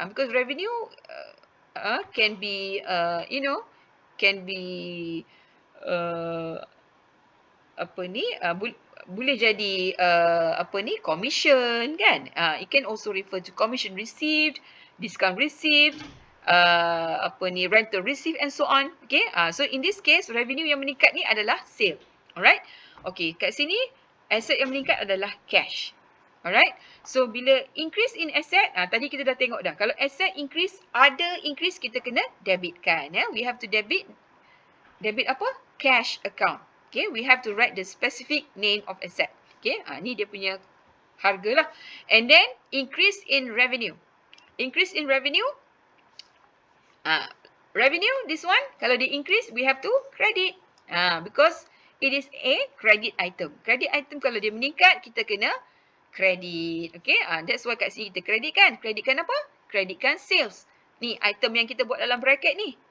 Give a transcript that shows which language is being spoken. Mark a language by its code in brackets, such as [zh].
[en] Because revenue can be can be [ms] apa ni boleh jadi commission kan. [en] It can also refer to commission received, discount received, rental received and so on. Okay. So in this case revenue [ms] yang meningkat ni adalah [en] sale. Alright. [ms] Okay, kat sini aset yang meningkat adalah cash. Alright. So bila [en] increase in asset, [ms] tadi kita dah tengok dah. Kalau asset increase, ada increase, kita kena debitkan. [en] We have to debit apa? Cash account. Okay, we have to write the specific name of asset. Okay, [ms] ni dia punya harga lah. [en] And then increase in revenue. Increase in revenue. Revenue, this one, [ms] kalau dia [en] increase, we have to credit. Because it is a credit item. [ms] Credit item kalau dia meningkat, kita kena credit. [en] Okay, that's why [ms] kat sini kita credit kan. Creditkan apa? Creditkan sales. Ni item yang kita buat dalam bracket ni.